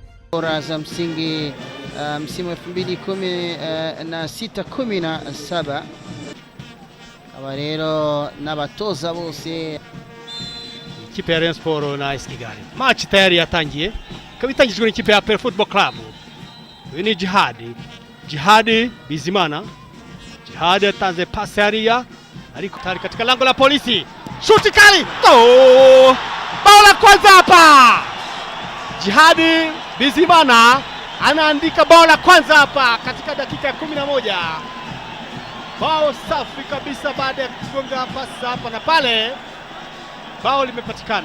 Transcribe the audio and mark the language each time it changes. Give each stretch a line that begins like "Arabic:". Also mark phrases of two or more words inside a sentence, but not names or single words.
Swahili: bora za msingi msimu 2016-17
Kinyarwanda: aba rero n'abatoza bose. Ikipe ya Rayon Sport na AS Kigali, match tayari yatangiye, ikaba itangijwe n'ikipe ya APR Football Club. Uyu ni Jihad Bizimana.
Swahili: Jihad
Kinyarwanda: atanze pasi hariya, ariko
Swahili: tayari katika lango la Polisi, shuti kali, bao la kwanza hapa. Jihad Bizimana anaandika bao la kwanza hapa katika dakika ya 11. Bao safi kabisa baada ya kufunga pasi hapa na pale, bao limepatikana.